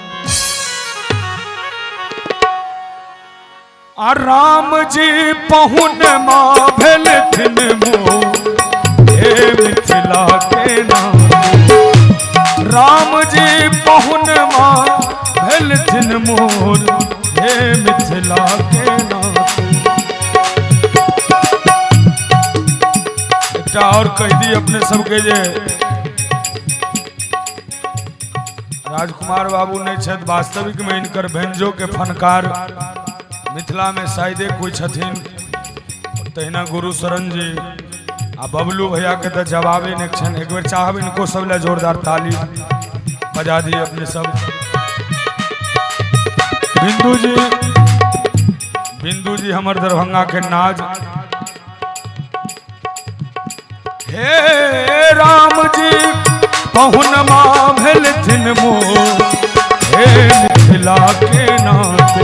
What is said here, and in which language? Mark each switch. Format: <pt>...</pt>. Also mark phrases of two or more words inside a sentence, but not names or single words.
<mai>आ राम जी पहुन माँ भेलथिन मोर हे मिथिला के नाते। राम जी पहुन माँ भेलथिन मोर हे मिथिला के नाते। एकटा और कह दी अपने सबके जे राजकुमार बाबू नहीं छथि वास्तविक में इनकर व्यंजो के फनकार मिथिला में शायदे कोई छथिन। तहिना गुरु शरण जी आ बबलू भैया के तो जवाबे नहीं छन। एक बार चाहब इनको सब ले जोरदार ताली बजा दिए अपने सब। बिंदु जी हमर दरभंगा के नाज। हे राम जी पहुन माँ भेलथिन मोर हे मिथिला के नाते।</mai>